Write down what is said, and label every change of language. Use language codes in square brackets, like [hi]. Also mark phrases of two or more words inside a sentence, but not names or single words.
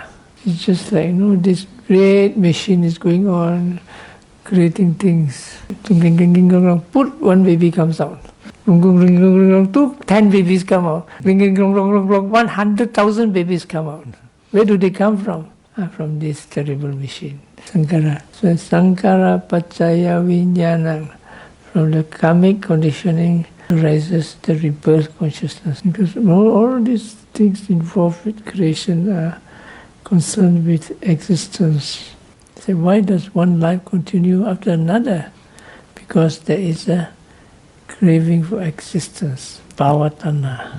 [en] It's just like, this great machine is going on, creating things. Put one baby comes out. 10 babies come out. 100,000 babies come out. Where do they come from? From this terrible machine, sankhara. [pi] So sankhara paccaya vijnana. [en] From the karmic conditioning arises the rebirth consciousness. Because all these things involved with creation are concerned with existence. So why does one life continue after another? Because there is a craving for existence, bhavatanha.